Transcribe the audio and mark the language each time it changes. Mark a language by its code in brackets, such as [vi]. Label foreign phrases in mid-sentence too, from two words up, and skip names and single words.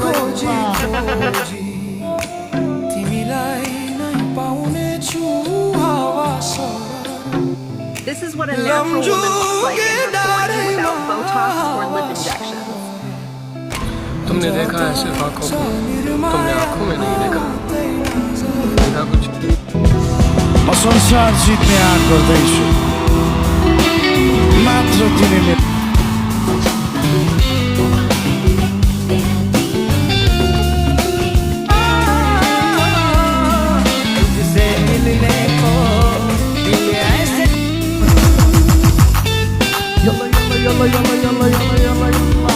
[en] This is what a natural woman looks like in her 40s without Botox or lip injections. [hi] तुमने देखा है सिर्फ आंखों को, तुमने आंखों में नहीं देखा, देखा कुछ। [ne] म संसार जित्ने आँट गर्दैछु, मात्र तिमीले [ar] يلا يلا يلا يلا يلا يلا.